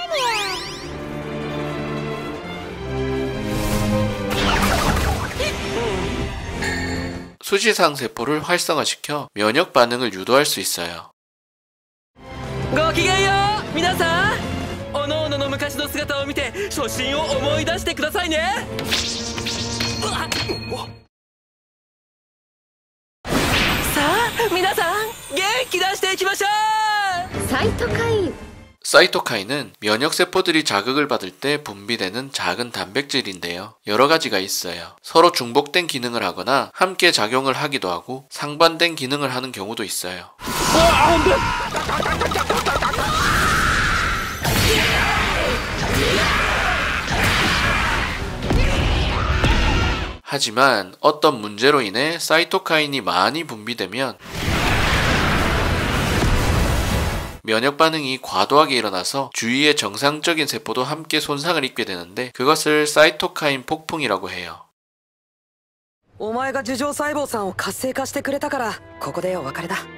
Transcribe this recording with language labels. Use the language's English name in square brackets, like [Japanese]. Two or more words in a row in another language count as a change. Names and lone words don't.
[Korean] 수지상 세포를 활성화시켜 면역 반응을 유도할 수 있어요. [Japanese] ごきげんよう皆さん、おのおのの昔の姿を見て初心を思い出してくださいね。さあ皆さん、元気出していきましょう。사이토카인. [Korean] 사이토카인은 면역세포들이 자극을 받을 때 분비되는 작은 단백질인데요. 여러 가지가 있어요. 서로 중복된 기능을 하거나 함께 작용을 하기도 하고 상반된 기능을 하는 경우도 있어요. 하지만 어떤 문제로 인해 사이토카인이 많이 분비되면 면역 반응이 과도하게 일어나서 주위의 정상적인 세포도 함께 손상을 입게 되는데 그것을 사이토카인 폭풍이라고 해요. [Japanese] お前が樹状細胞さんを活性化してくれたからここでお別れだ。